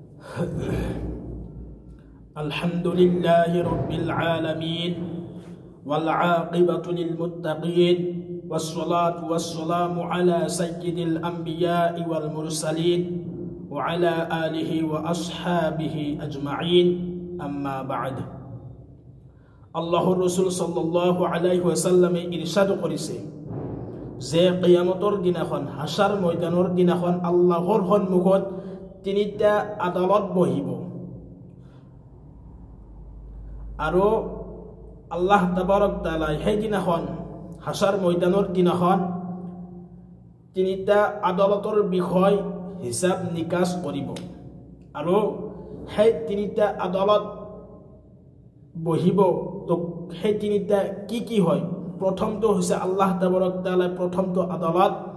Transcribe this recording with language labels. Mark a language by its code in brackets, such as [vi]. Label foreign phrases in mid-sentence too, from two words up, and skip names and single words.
[ar] الحمد لله رب العالمين والعاقبة للمتقين والصلاة والسلام على سيد الأنبياء والمرسلين وعلى آله وأصحابه أجمعين أما بعد الله الرسول صلى الله عليه وسلم [as] ইৰশাদ কৰিছে যে কিয়ামতৰ দিনাখন হাসাৰ ময়দানৰ দিনাখন আল্লাহৰ সন্মুখত তিনিটা আদালত বহিব আৰু আল্লাহ তাবাৰক তাআলা সেই দিনাখন হাসাৰ ময়দানৰ দিনাখন তিনিটা আদালতৰ বিষয় হিসাব নিকাচ কৰিব আৰু সেই তিনিটা আদালত বহিব তো সেই তিনিটা কি হয় প্ৰথমটো হৈছে আল্লাহ তাবাৰক তাআলা প্ৰথমটো আদালত